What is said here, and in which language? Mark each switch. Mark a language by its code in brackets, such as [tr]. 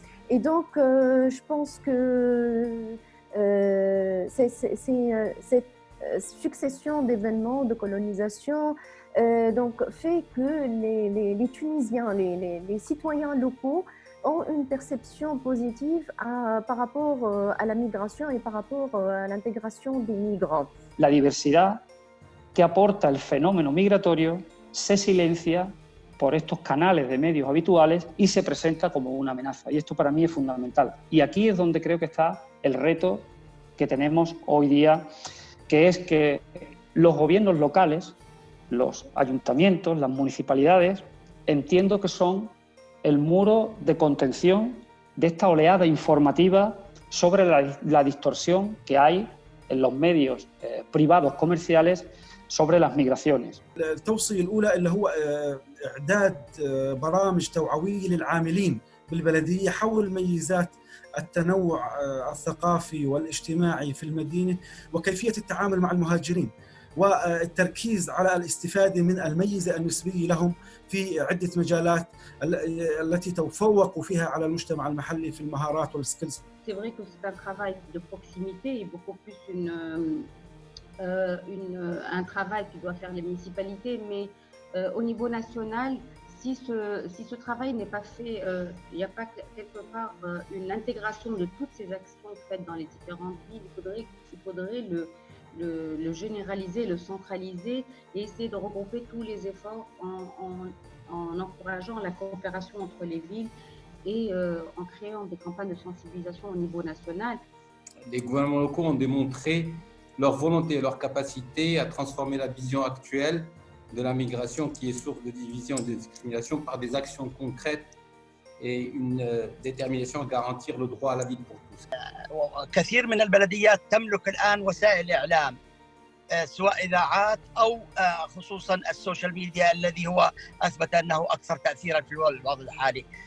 [fr] Et donc je pense que cette succession d'événements de colonisation donc fait que les Tunisiens, les citoyens locaux ont une perception positive par rapport à la migration et par rapport à l'intégration des migrants. [es] La diversidad que aporta el fenómeno migratorio se silencia por estos canales de medios habituales y se presenta como una amenaza. Y esto para mí es fundamental. Y aquí es donde creo que está el reto que tenemos hoy día, que es que los gobiernos locales, los ayuntamientos, las municipalidades, entiendo que son el muro de contención de esta oleada informativa sobre la distorsión que hay en los medios privados comerciales sobre las migraciones. [ar] التوصية الأولى اللي هو إعداد برامج توعوية للعاملين بالبلدية حول ميزات التنوع الثقافي والاجتماعي في المدينة وكيفية التعامل مع المهاجرين والتركيز على الاستفادة من الميزة النسبية لهم في عدة مجالات التي تفوقوا فيها على المجتمع المحلي في المهارات والسكيلز. [fr] C'est vrai que c'est un travail de proximité et beaucoup plus un travail que doivent faire les municipalités, mais au niveau national, si ce travail n'est pas fait, il n'y a pas quelque part une intégration de toutes ces actions faites dans les différentes villes, il faudrait le généraliser, le centraliser et essayer de regrouper tous les efforts en encourageant la coopération entre les villes et en créant des campagnes de sensibilisation au niveau national. Les gouvernements locaux ont démontré leur volonté et leur capacité à transformer la vision actuelle de la migration qui est source de division et de discrimination par des actions concrètes et une détermination à garantir le droit à la vie pour tous. [ar] كثير من البلديات تملك الآن وسائل إعلام سواء إذاعات أو خصوصاً السوشيال ميديا الذي هو أثبت أنه أكثر تأثيراً في الوضع الحالي.